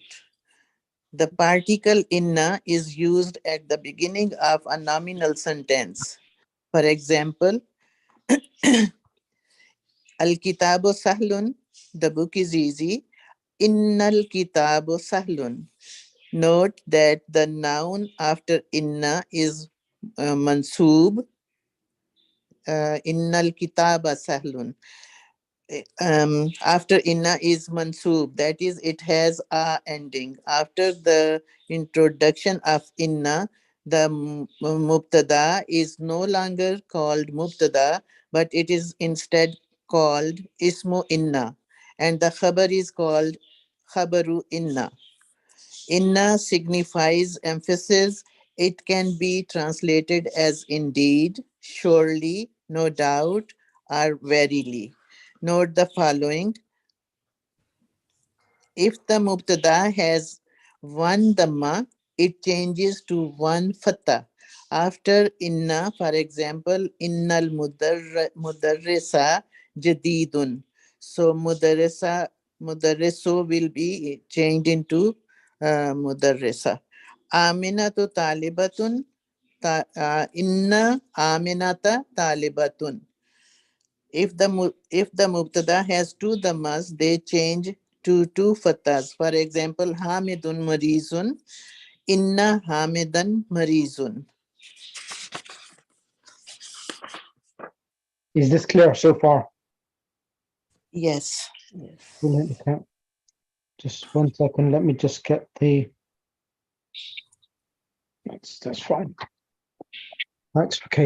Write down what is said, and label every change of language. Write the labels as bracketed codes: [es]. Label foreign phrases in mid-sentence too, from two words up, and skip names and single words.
[en] The particle inna is used at the beginning of a nominal sentence. For example, [ar] الكتاب سهل, [en] the book is easy. [ar] إن الكتاب سهل. [en] Note that the noun after inna is mansoob. [ar] إن الكتاب سهل. [en] After inna is mansoob, that is, it has a ending. After the introduction of inna, the mubtada is no longer called mubtada, but it is instead called [ar] اسم إن, [en] and the khabar is called [ar] خبر إن. [en] Inna signifies emphasis. It can be translated as indeed, surely, no doubt, or verily. Note the following. If the mubtada has one dhamma, it changes to one fatha. After inna, for example, [ar] إن المدرس جديد. [en] So mudarriso will be changed into mudarrisa. [ar] أمينة طالبة. إن أمينة طالبة. [en] If the mubtada has two dhammas, they change to two fatas. For example, [ar] حامد مريض، إن حامدا مريض. [en] Is this clear so far? Yes. Brilliant. Okay. Just 1 second. Let me just get the. That's fine. Right. Okay.